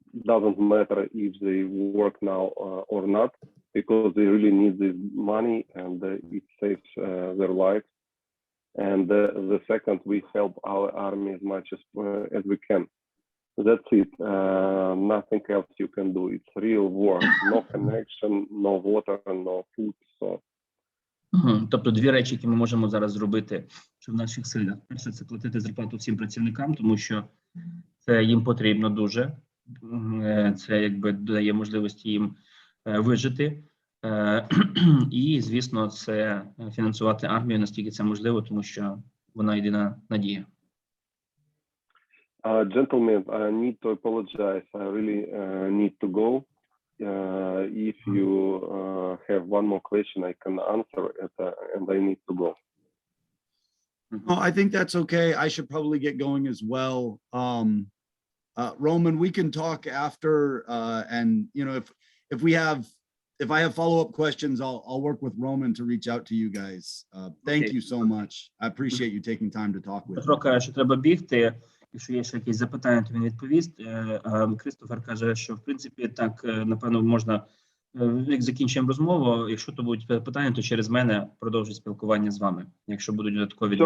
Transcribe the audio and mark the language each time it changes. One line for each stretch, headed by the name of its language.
English: Doesn't matter if they work now or not, because they really need this money and it saves their lives. And the second, we help our army as much as we can. That's it. Nothing else you can do. It's real war. No connection, no water, no food. So.
Ukrainian: Тобто дві речі, які ми можемо зараз зробити, що в наших силах. Перше, це платити зарплату всім працівникам, тому що це їм потрібно дуже. Це якби дає можливості їм вижити. І, звісно, це фінансувати армію, наскільки це можливо, тому що вона єдина надія.
English: Gentlemen, I need to apologize. I really need to go. If you have one more question, I can answer it, and I need to go. Oh, I think that's okay. I should probably get going as well. Roman, we can talk after, and you know, if I have follow-up questions, I'll work with Roman to reach out to you guys. Thank you so much. I appreciate you taking time to talk with me.
Ukrainian: Петро каже, що треба бігти. Якщо є ще якісь запитання, то він відповість. Крістофер каже, що в принципі так, напевно, можна, як закінчуємо розмову, якщо то будуть питання, то через мене продовжить спілкування з вами, якщо будуть додаткові.